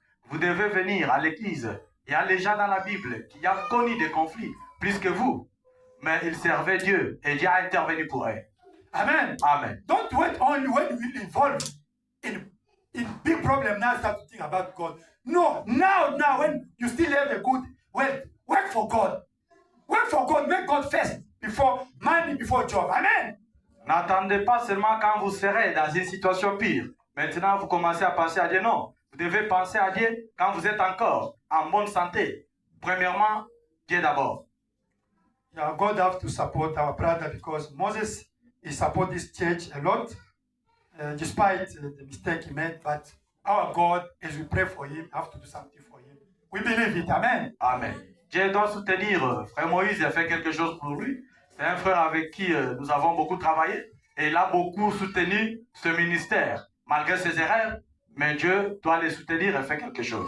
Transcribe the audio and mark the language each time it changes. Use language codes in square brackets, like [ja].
[fr] Vous devez venir à l'église. Il y a les gens dans la Bible qui ont connu des conflits plus que vous. Mais ils servaient Dieu et Dieu a intervenu pour eux. Amen. Amen. [en] Don't wait only when you will involve in big problem now start to think about God. No, now when you still have a good wealth, work for God. Work for God, make God first before money, before job. Amen. [fr] N'attendez pas seulement quand vous serez dans une situation pire. Maintenant, vous commencez à penser à Dieu. Non, vous devez penser à Dieu quand vous êtes encore en bonne santé. Premièrement, Dieu d'abord. [en] Yeah, God have to support our brother because Moses, he support this church a lot, despite the mistake he made. But our God, as we pray for him, have to do something for him. We believe it. Amen. Amen. [fr] Dieu doit soutenir. Frère Moïse a fait quelque chose pour lui. C'est un frère avec qui nous avons beaucoup travaillé. Et il a beaucoup soutenu ce ministère, malgré ses erreurs. Mais Dieu doit les soutenir et faire quelque chose.